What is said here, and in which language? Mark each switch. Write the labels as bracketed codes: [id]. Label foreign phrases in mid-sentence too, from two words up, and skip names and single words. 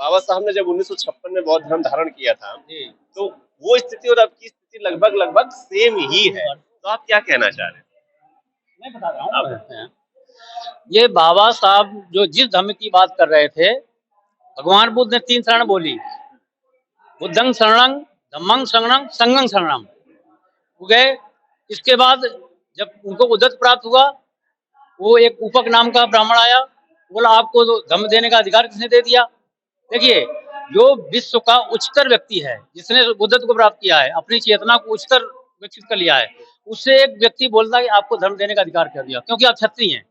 [hi] बाबा साहब ने जब 1956 में बौद्ध धर्म धारण किया था, तो वो स्थिति और अब की स्थिति लगभग लगभग सेम ही है, तो आप क्या कहना चाह रहे हैं? मैं बता रहा हूँ। ये बाबा साहब जो जिस धर्म की बात कर रहे थे, भगवान बुद्ध ने 3 शरण बोली, [pi] बुद्धं शरणं, धम्मं शरणं, संघं शरणं। [hi] वो गए। इसके बाद जब उनको उद्दत प्राप्त हुआ, वो एक उपक नाम का ब्राह्मण आया, बोला आपको तो धम्म देने का अधिकार किसने दे दिया? देखिए, जो विश्व का उच्चतर व्यक्ति है, जिसने बुद्धत्व को प्राप्त किया है, अपनी चेतना को उच्चतर विकसित कर लिया है, उससे एक व्यक्ति बोलता है कि आपको धर्म देने का अधिकार कर दिया, क्योंकि आप क्षत्रिय हैं।